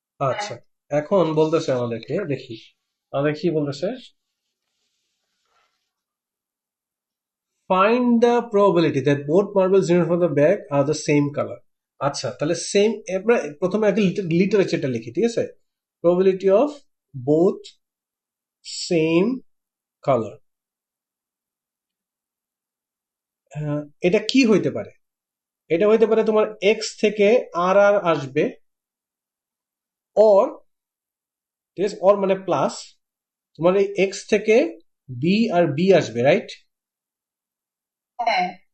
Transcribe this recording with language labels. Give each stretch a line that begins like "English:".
Bangla: আচ্ছা, এখন বলতেছে আমাদেরকে, দেখি আমাদের কি বলতেছে, find the probability that both marbles removed from the bag are the same color. আচ্ছা, তাহলে সেম, আমরা প্রথমে আগে লিটারেচারটা লিখি, ঠিক আছে?
English: probability of both same color,
Bangla: এটা কি হইতে পারে? এটা হইতে পারে তোমার এক্স থেকে আর আর আসবে, অর, ঠিক আছে, অর মানে প্লাস, তোমার এই এক্স থেকে বি আর বি আসবে, রাইট? হ্যাঁ